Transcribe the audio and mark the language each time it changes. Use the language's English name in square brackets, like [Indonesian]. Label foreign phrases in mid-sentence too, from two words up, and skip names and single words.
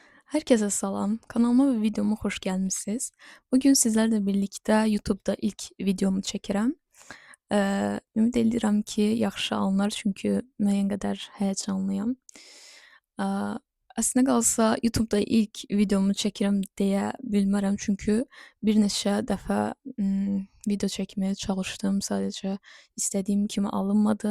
[Turkish] Herkese salam. Kanalıma ve videoma hoş gelmişsiniz. Bugün sizlerle birlikte YouTube'da ilk videomu çəkirəm. [Azerbaijani] Ümid edirəm ki, yaxşı alınar, çünki müəyyən qədər həyəcanlıyam. Eee, Əslində qalsa YouTube'da ilk videomu çəkirəm deyə bilmərəm, çünki bir neçə dəfə video çəkməyə çalışdım, sadəcə istədiyim kimi alınmadı.